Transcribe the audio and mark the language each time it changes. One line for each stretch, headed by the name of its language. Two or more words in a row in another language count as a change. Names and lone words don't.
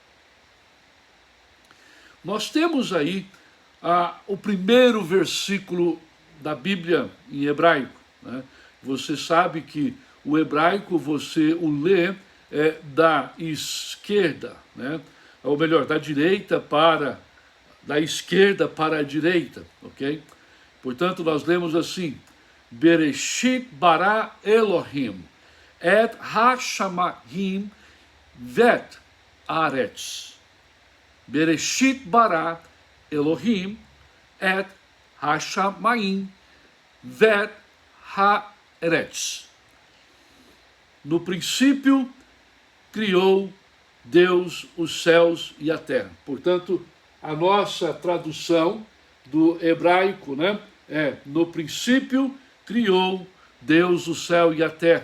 Portuguese: Nós temos aí o primeiro versículo da Bíblia em hebraico. Né? Você sabe que o hebraico você o lê da esquerda, né? Ou melhor, da esquerda para a direita, ok? Portanto, nós lemos assim:
Hebrew: בראשית ברא אלהים את השמים ואת ארץ. בראשית ברא אלהים את השמים ואת הארץ.
Portuguese: No princípio criou Deus os céus e a terra. Portanto, a nossa tradução do hebraico, né, no princípio criou Deus o céu e a terra.